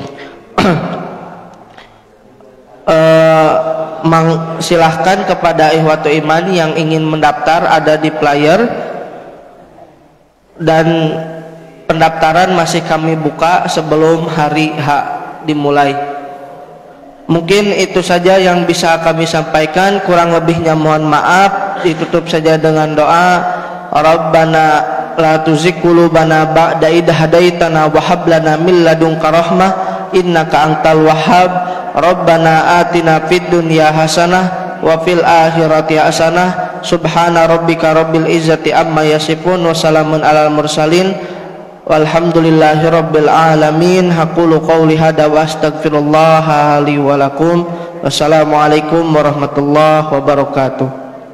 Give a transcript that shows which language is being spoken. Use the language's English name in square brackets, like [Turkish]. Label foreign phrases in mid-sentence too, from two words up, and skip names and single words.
[Indonesian] Silahkan kepada [Arabic] إخوة الإيمان [Indonesian] yang ingin mendaftar, ada di flyer, dan pendaftaran masih kami buka sebelum hari H dimulai. Mungkin itu saja yang bisa kami sampaikan, kurang lebihnya mohon maaf. Ditutup saja dengan doa, [Arabic] ربنا لا تزغ قلوبنا بعد إذ هديتنا وهب لنا من لدنك رحمة إنك أنت الوهاب. ربنا آتنا في الدنيا حسنة وفي الآخرة حسنة. سبحان ربك رب العزة عما يصفون وسلام على المرسلين والحمد لله رب العالمين. أقول قولي هذا وأستغفر الله لي ولكم. والسلام عليكم ورحمة الله وبركاته.